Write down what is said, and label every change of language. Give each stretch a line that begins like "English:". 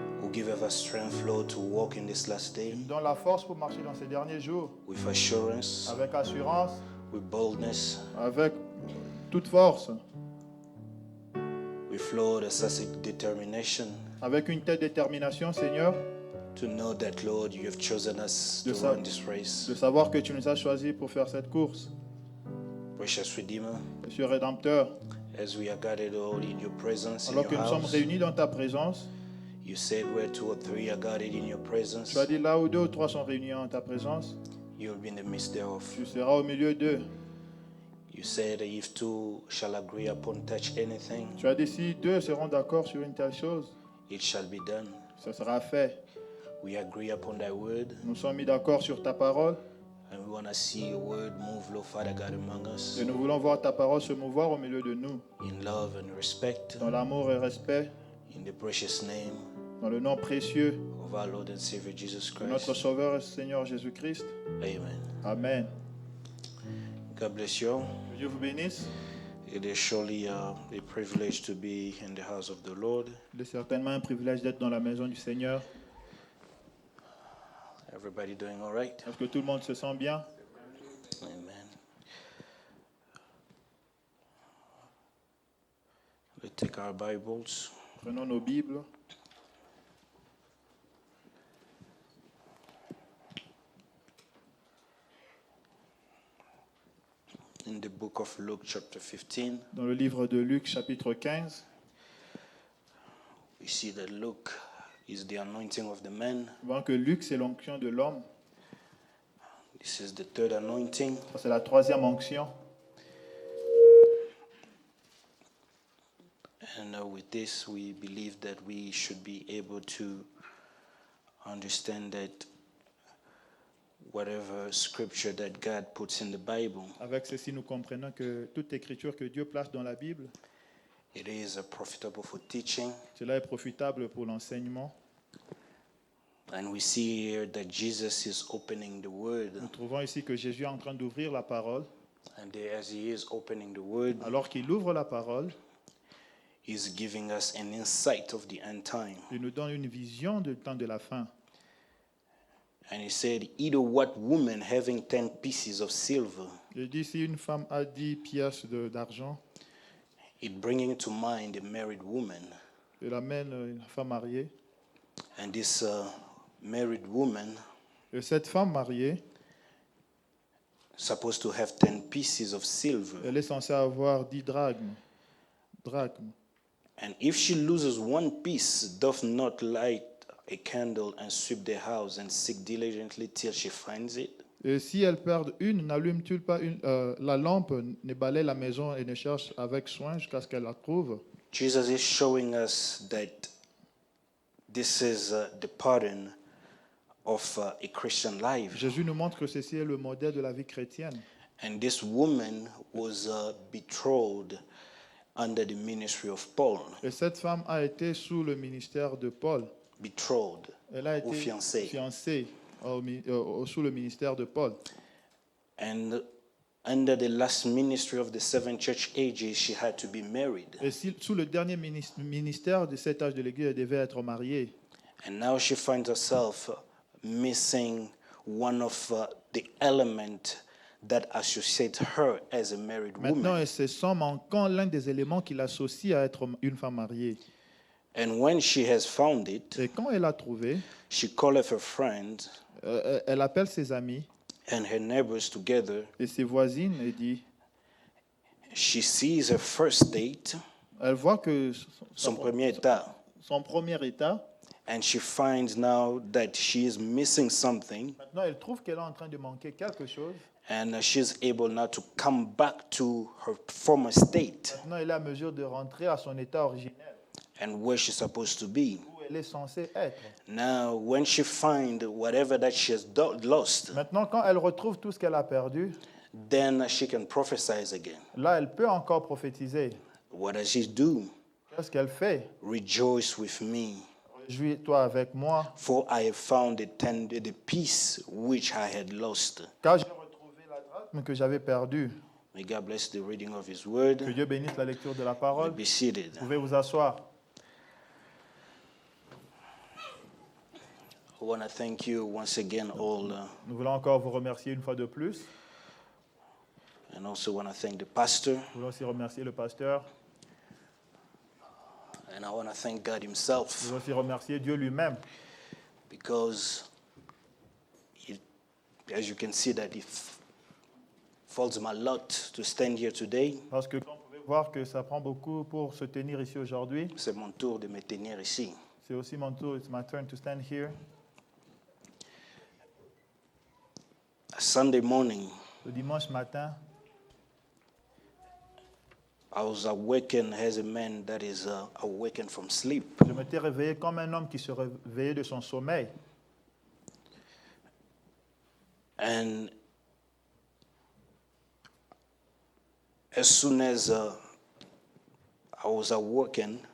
English: who giveth us strength, Lord, to walk in this last
French: Tu
English: day
French: nous donnes la force pour marcher dans ces derniers jours,
English: with assurance,
French: avec assurance,
English: with boldness,
French: avec toute force,
English: with, Lord, a such determination
French: avec une telle détermination, Seigneur,
English: to know that, Lord, you have chosen us to
French: De sa-
English: run this race.
French: de savoir que tu nous as choisis pour faire cette course.
English: Precious Redeemer,
French: Monsieur Rédempteur,
English: as we are gathered all in your presence, in
French: alors
English: your
French: que nous sommes
English: house,
French: réunis dans ta présence,
English: you said where two or three are gathered in your presence,
French: tu as dit là où deux ou trois sont réunis en ta présence,
English: you'll be in the midst thereof.
French: tu seras au milieu d'eux.
English: You said if two shall agree upon touch anything,
French: Tu as dit si deux seront d'accord sur une telle chose,
English: it shall be done.
French: ça sera fait.
English: We agree upon thy word,
French: Nous sommes mis d'accord sur ta parole
English: and we want to see your word move, Lord Father God, among us
French: et nous voulons voir ta parole se mouvoir au milieu de nous,
English: in love and respect,
French: dans l'amour et respect,
English: in the precious name
French: dans le nom précieux
English: of our Lord and Savior Jesus
French: de notre
English: Christ.
French: Sauveur et Seigneur Jésus-Christ.
English: Amen.
French: Amen.
English: God bless you all.
French: Que Dieu vous bénisse.
English: It is surely a privilege to be in the house of the Lord.
French: Il est certainement un privilège d'être dans la maison du Seigneur.
English: Everybody doing all right?
French: Est-ce que tout le monde se sent bien?
English: Amen. Let's take our Bibles.
French: Prenons nos Bibles.
English: In the book of Luke, chapter 15,
French: Dans le livre de Luc, chapitre 15,
English: we see that Luke is the anointing of the man.
French: nous voyons que Luc, c'est l'onction de l'homme.
English: This is the third anointing.
French: Ça, c'est la troisième onction.
English: And with this, we believe that we should be able to understand that whatever scripture that God puts in the Bible,
French: Avec ceci, nous comprenons que toute écriture que Dieu place dans la Bible,
English: it is profitable for teaching.
French: cela est profitable pour l'enseignement.
English: And we see here that Jesus is opening the Word.
French: Nous trouvons ici que Jésus est en train d'ouvrir la parole.
English: And as he is opening the Word,
French: Alors qu'il ouvre la parole,
English: he's giving us an insight of the end time.
French: il nous donne une vision du temps de la fin.
English: And he said, either what woman having 10 pieces of silver,
French: Il dit, si une femme a 10 pièces d'argent,
English: it bringing to mind a married woman.
French: elle amène une femme mariée.
English: And this married woman
French: Et cette femme mariée,
English: supposed to have 10 pieces of silver.
French: elle est censée avoir 10 drachmes. Drachmes.
English: And if she loses one piece, doth not light a candle and sweep the house and seek diligently till she finds it?
French: Et si elle perd une, n'allume-t-il pas la lampe, ne balaye la maison et ne cherche avec soin jusqu'à ce qu'elle la trouve?
English: Jesus is showing us that this is the pattern of a Christian life.
French: Jésus nous montre que ceci est le modèle de la vie chrétienne.
English: And this woman was betrothed under the ministry of Paul.
French: Et cette femme a été sous le ministère de Paul.
English: Betrothed,
French: Elle a ou été fiancée. fiancée sous le ministère de Paul.
English: And under the last ministry of the 7 church ages, she had to be married.
French: Et sous le dernier ministère de cet âge de l'Église, elle devait être mariée.
English: And now she finds herself missing one of the element that associates her as a married
French: Maintenant,
English: woman.
French: elle se sent manquant l'un des éléments qui l'associe à être une femme mariée.
English: And when she has found it,
French: Et quand elle a trouvé,
English: she calleth her friends
French: elle appelle ses amis
English: and her neighbors together.
French: et ses voisines et dit,
English: She sees her first date,
French: elle voit que son premier état, son premier état,
English: and she finds now that she is missing something,
French: maintenant elle trouve qu'elle est en train de manquer quelque chose.
English: and she's able now to come back to her former state
French: Maintenant elle est à mesure de rentrer à son état originel,
English: and where she's supposed to be.
French: où elle est censée être.
English: Now, when she finds whatever that she has lost,
French: Maintenant, quand elle retrouve tout ce qu'elle a perdu,
English: then she can prophesy again.
French: là elle peut encore prophétiser.
English: What does she do?
French: Qu'est-ce qu'elle fait?
English: Rejoice with me,
French: Réjouis-toi avec moi,
English: for I have found the peace which I had lost.
French: car j'ai retrouvé la drachme que j'avais perdue.
English: May God bless the reading of His word.
French: Que Dieu bénisse la lecture de la parole.
English: Be seated.
French: Vous pouvez vous asseoir.
English: I want to thank you once again, all,
French: Nous voulons encore vous remercier une fois de plus.
English: and also want to thank the pastor,
French: Nous voulons aussi remercier le pasteur.
English: and I want to thank God
French: Nous
English: Himself,
French: voulons aussi remercier Dieu lui-même.
English: because as you can see that it falls my lot to stand here today.
French: Parce que comme vous pouvez voir que ça prend beaucoup pour se tenir ici aujourd'hui. C'est mon tour de me tenir ici. C'est aussi mon tour,
English: it's my turn to stand here. Sunday morning,
French: Le dimanche matin,
English: I was awakened as a man that is awakened from sleep.
French: je m'étais réveillé comme un homme qui se réveillait de son sommeil.
English: And as soon as I was awakened,